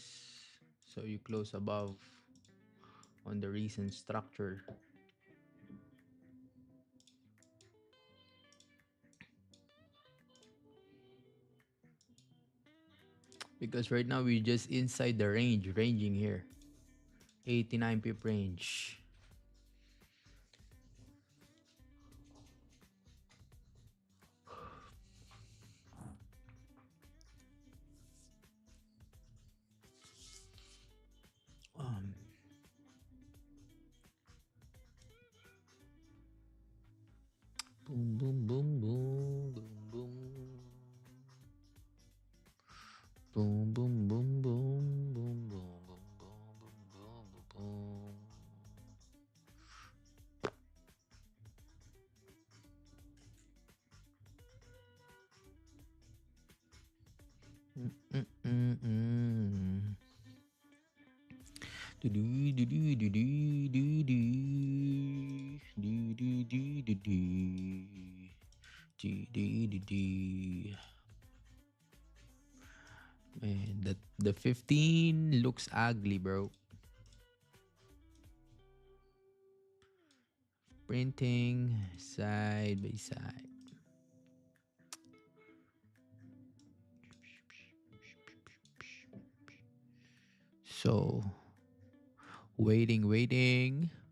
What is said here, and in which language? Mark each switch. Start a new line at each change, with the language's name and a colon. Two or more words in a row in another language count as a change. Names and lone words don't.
English: So you close above on the recent structure. Because right now we're just inside the range, ranging here. 89 pip range. Um, boom, boom, boom, boom, boom, boom. Boom, boom, boom, boom, boom, boom, boom, boom, boom, boom, boom. Mm-mm-mm-mm. Do-do, do-do, do-do, do-do. Do-do, do-do-do. Do-do-do-do. Man, the 15 looks ugly, bro. Printing side by side. So, waiting.